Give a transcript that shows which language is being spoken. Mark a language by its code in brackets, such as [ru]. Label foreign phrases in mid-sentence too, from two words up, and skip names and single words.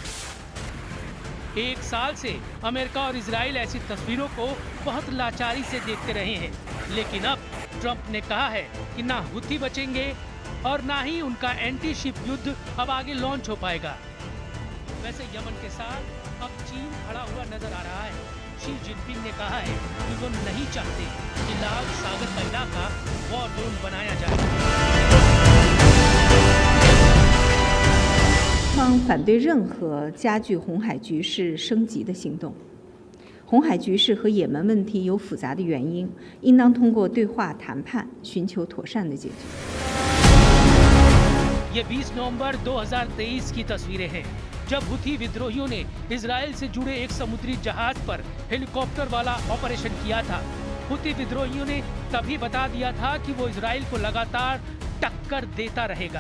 [hi] 1 साल से अमेरिका और इजराइल ऐसी तस्वीरों को बहुत लाचारी से देखते रहे हैं, लेकिन अब ट्रंप ने कहा है कि ना हुथी बचेंगे और ना ही उनका [en] anti ship [hi] युद्ध अब आगे लॉन्च हो पाएगा। वैसे यमन के साथ अब चीन खड़ा हुआ नजर आ रहा है। शी जिनपिंग ने कहा है कि वो नहीं चाहते कि लाल सागर का इलाका [en] war zone [hi] बनाया जाए। [zh] 方反对任何加剧红海局势升级的行动。红海局势和也门问题有复杂的原因，应当通过对话谈判寻求妥善的解决。 [hi] ये 20 नवंबर 2023 की तस्वीरें हैं, जब हुथी विद्रोहियों ने इजराइल से जुड़े एक समुद्री जहाज पर हेलीकॉप्टर वाला ऑपरेशन किया था। हुती विद्रोहियों ने तभी बता दिया था कि वो इजराइल को लगातार टक्कर देता रहेगा।